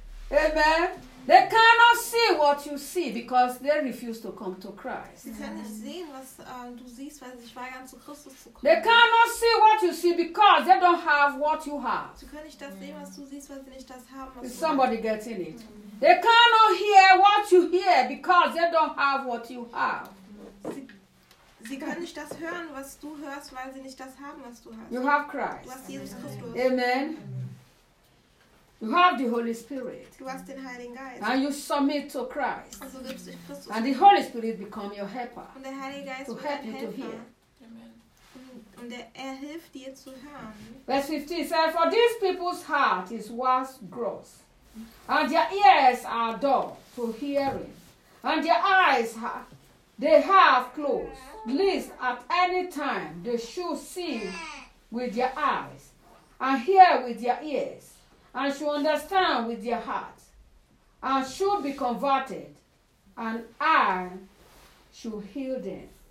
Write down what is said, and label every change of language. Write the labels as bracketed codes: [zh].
[en] Amen. They cannot see what you see because they refuse to come to Christ. [de] Sie können nicht sehen, was du siehst, weil sie sich weigern, zu Christus zu kommen. [en] They cannot see what you see because they don't have what you have. [de] Sie können nicht das sehen, was du siehst, weil sie nicht das haben, was du [en] hast. Is somebody getting it? Mm-hmm. They cannot hear what you hear because they don't have what you have. [de] Sie können nicht das hören, was du hörst, weil sie nicht das haben, was du hast. [en] You have Christ. [de] Du hast Jesus Christus. [en] Amen. Amen. You have the Holy Spirit. [de] Du hast den Heiligen Geist. [en] And you submit to Christ. [de] Also gibst du Christus. [en] And the Holy Spirit become your helper. [de] Und der Heilige Geist [en] to help you to hear. [de] Und er hilft dir zu hören. [en] Verse 15 says, for these people's heart is wax gross, and their ears are dull to hearing, and their eyes they have closed, lest at any time they should see with their eyes and hear with their ears, and should understand with their heart, and should be converted, and I should heal them.